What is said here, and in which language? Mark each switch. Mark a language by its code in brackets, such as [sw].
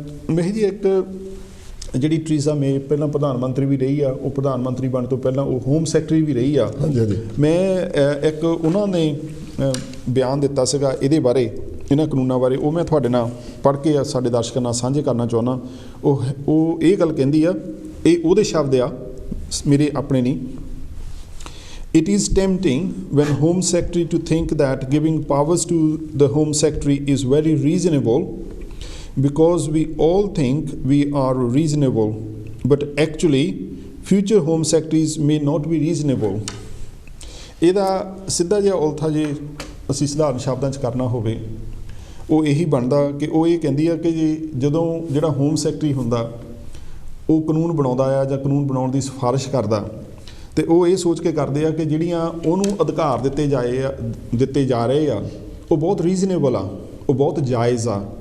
[pa] ਮੈਂ ਜੀ ਇੱਕ ਜਿਹੜੀ ਟਰੀਜ਼ਾ ਮੇ ਪਹਿਲਾਂ ਪ੍ਰਧਾਨ ਮੰਤਰੀ ਵੀ ਰਹੀ ਆ, ਉਹ ਪ੍ਰਧਾਨ ਮੰਤਰੀ ਬਣਨ ਤੋਂ ਪਹਿਲਾਂ ਉਹ ਹੋਮ ਸੈਕਟਰੀ ਵੀ ਰਹੀ ਆ। ਮੈਂ ਇੱਕ ਉਹਨਾਂ ਨੇ ਬਿਆਨ ਦਿੱਤਾ ਸੀਗਾ ਇਹਦੇ ਬਾਰੇ, ਇਹਨਾਂ ਕਾਨੂੰਨਾਂ ਬਾਰੇ, ਉਹ ਮੈਂ ਤੁਹਾਡੇ ਨਾਲ ਪੜ੍ਹ ਕੇ ਸਾਡੇ ਦਰਸ਼ਕਾਂ ਨਾਲ ਸਾਂਝੇ ਕਰਨਾ ਚਾਹੁੰਦਾ। ਉਹ ਇਹ ਗੱਲ ਕਹਿੰਦੀ ਆ, ਇਹ ਉਹਦੇ ਸ਼ਬਦ ਆ, ਮੇਰੇ ਆਪਣੇ ਨਹੀਂ। [en] It is tempting when Home Secretary to think that giving powers to the Home Secretary is very reasonable because we all think we are reasonable, but actually future Home Secretaries may not be reasonable. [pa] ਇਹਦਾ ਸਿੱਧਾ ਜਿਹਾ ਉਲਥਾ ਜੇ ਅਸੀਂ ਸਧਾਰਨ ਸ਼ਬਦਾਂ 'ਚ ਕਰਨਾ ਹੋਵੇ ਉਹ ਇਹੀ ਬਣਦਾ ਕਿ ਉਹ ਇਹ ਕਹਿੰਦੀ ਆ ਕਿ ਜਦੋਂ ਜਿਹੜਾ ਹੋਮ ਸੈਕਟਰੀ ਹੁੰਦਾ ਉਹ ਕਾਨੂੰਨ ਬਣਾਉਂਦਾ ਆ ਜਾਂ ਕਾਨੂੰਨ ਬਣਾਉਣ ਦੀ ਸਿਫਾਰਿਸ਼ ਕਰਦਾ ਤੇ ਉਹ ਇਹ ਸੋਚ ਕੇ ਕਰਦੇ ਆ ਕਿ ਜਿਹੜੀਆਂ ਉਹਨੂੰ ਅਧਿਕਾਰ ਦਿੱਤੇ ਜਾ ਰਹੇ ਆ ਉਹ ਬਹੁਤ ਰੀਜ਼ਨੇਬਲ ਆ, ਉਹ ਬਹੁਤ ਜਾਇਜ਼ ਆ।